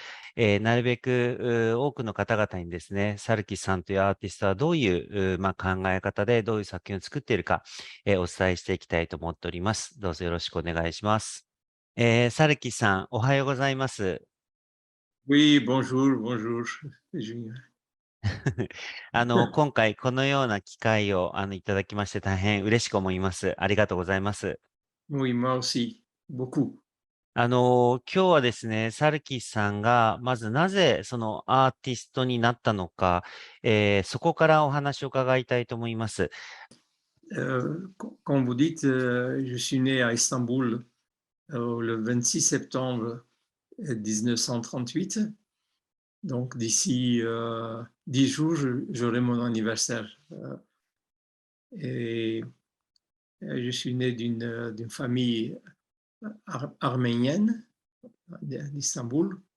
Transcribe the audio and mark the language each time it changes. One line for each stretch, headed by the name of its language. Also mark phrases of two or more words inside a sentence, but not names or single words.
Japanese: なるべく多くの方々にですね、サルキスさんというアーティストはどういう考え方でどういう作品を作っているか、お伝えしていきたいと思っております。どうぞよろしくお願いします。サルキさん、おはようございます。
French: Oui, bonjour, bonjour, Julien.
Japanese: 今回このような機会をいただきまして大変嬉しく思います。ありがとうございます。
French: Oui, moi aussi, beaucoup.
Japanese: 今日はですね、サルキさんがまずなぜそのアーティストになったのか、そこからお話を伺いたいと思います。
French: Comme vous dites, je suis né à Istanbul le 26 septembre 1938. Donc d'ici 10 jours, j'aurai mon anniversaire. Et je suis né d'une famille arménienne d'Istanbul.